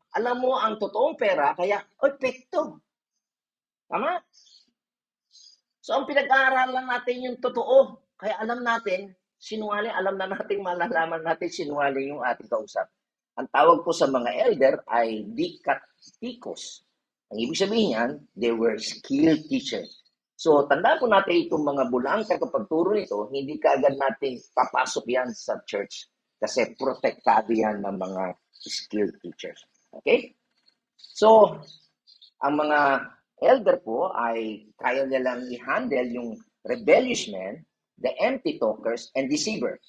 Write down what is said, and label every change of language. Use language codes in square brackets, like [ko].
[tl] Alam mo ang totoong pera, kaya, epekto. Tama? So ang pinag-aaralan natin yung totoo. Kaya alam natin, sinungaling, alam na natin, malalaman natin sinungaling yung ating kausap. Ang tawag po sa mga elder ay dikatikos. Ang ibig sabihin yan, [en] they were skilled teachers. [tl] So, tandaan po natin itong mga bulaang tagapagturo nito, hindi kaagad natin papasok yan sa church kasi protektado yan ng mga skilled teachers. Okay? So, ang mga elder po ay kaya nilang i-handle yung rebellious men, [en] the empty talkers, and deceiver.